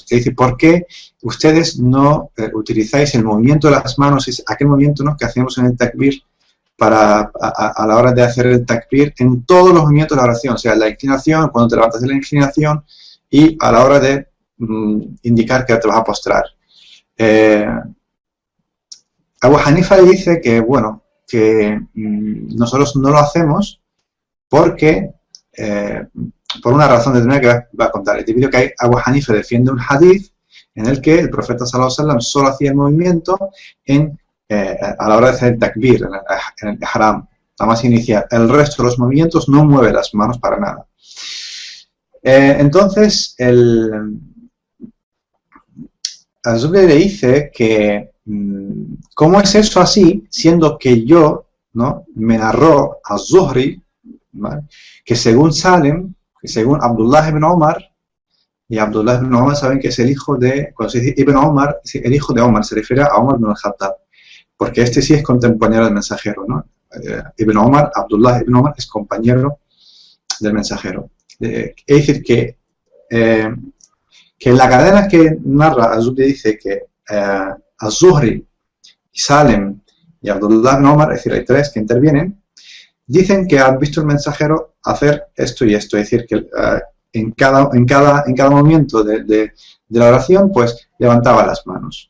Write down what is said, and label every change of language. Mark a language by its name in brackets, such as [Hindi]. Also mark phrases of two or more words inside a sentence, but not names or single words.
[Spanish] Le dice, ¿por qué ustedes no utilizáis el movimiento de las manos, aquel movimiento, ¿no?, que hacemos en el takbir, a la hora de hacer el takbir, en todos los movimientos de la oración, o sea, la inclinación, cuando te levantas de la inclinación, y a la hora de indicar que te vas a postrar. Abu Hanifa le dice que, bueno, que nosotros no lo hacemos porque, por una razón determinada que va a contar. Debido a que Abu Hanifa defiende un hadith en el que el profeta [Arabic] صلى الله عليه وسلم [Spanish] solo hacía el movimiento a la hora de hacer el takbir, en el ihram, la más inicial. El resto de los movimientos no mueve las manos para nada. Entonces, Az-Zuhri le dice que ¿cómo es eso así, siendo que yo, ¿no?, me narró Az-Zuhri, ¿vale?, que según Salem, que según Abdullah ibn Omar, y Abdullah ibn Omar saben que es el hijo de, cuando se dice Ibn Omar, el hijo de Omar, se refiere a Omar ibn al-Khattab, porque este sí es contemporáneo del mensajero, ¿no? Ibn Omar, Abdullah ibn Omar es compañero del mensajero. Es decir, que en la cadena que narra Az-Zuhri dice que Az-Zuhri, Salem y Abdullah ibn Omar, es decir, hay tres que intervienen, dicen que han visto el mensajero hacer esto y esto, es decir, que en cada movimiento de la oración, pues levantaba las manos.